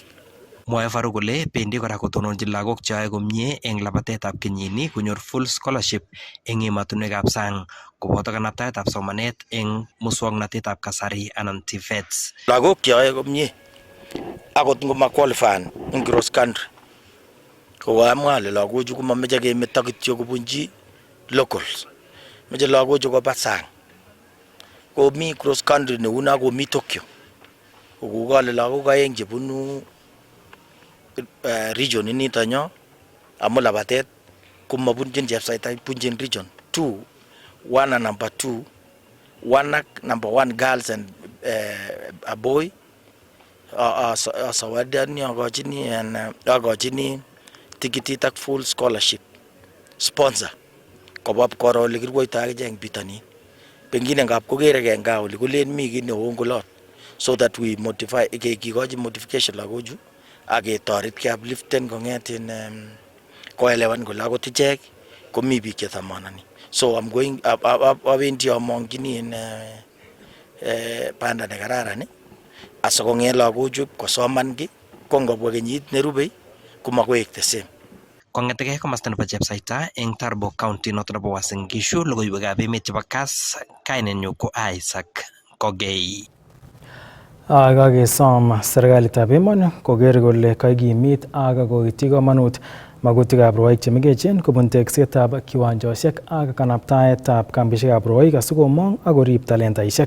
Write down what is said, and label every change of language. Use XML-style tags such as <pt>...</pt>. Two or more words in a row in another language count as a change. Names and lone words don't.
<kln>Mwae Faruk kole bendi kora kotononchi lagok cheyoe komie eng labatetab kenyini konyor</kln> <en>full scholarship</en> <kln>eng emotunwekab sang koboto kanabtaetab somanet eng muswoknatetab kasari anan TVETs. Lagok cheyoe komie akot ngoma qualifyan eng</kln> <en>cross country</en> <kln>ko amwa ale lagochu komameche kemeto kityo kobunji locals. Meche lagochu koba sang. Komi</kln> <en>cross country</en> <kln>neuna komi Tokyo. Kokale lagok aeng chebunu region inito nyo amu labatet komabunjin Chepsaita, bunjin region 2 1</kln> <en>and number</en> <kln>2 1 ak number 1</kln> <en>girls and a boy</en> <kln>sawadani agochini tikitit ak</kln> <en>full scholarship sponsor</en> <kln>koba koro ole kirwoito ak eng bitonin. Pengine ngap kokere ke nga ole kolen mi ki neo ngolot</kln> <en>so that we motivate</en> <kln>kikochi modification lagochu ak ketoret keapliften kong'etin koelewan kole akot ichek komi biik chethamanani.</kln> <en>So I'm going</en> <kln>awendi amongchini in banda nekararan asokong'et lagochu kosoman ki ko ngobwa kenyit nerube komakoek</kln> <en>the same.</en> <kln>Kong'etegei komasta nebo Chepsaita eng Turbo County noto nebo Uasin Gishu, logoiwekab emet chebo Kass, kainenyu ko Isaac Kogei. Kakesom serikalitab emoni koker kole kakimit ak koityi komonut magutikab rwoik chemengechen kobun teksetab kiwanjosiek ak kanabtaetab kambisiekab rwoik asikomong ak korib talentaisiek.</kln>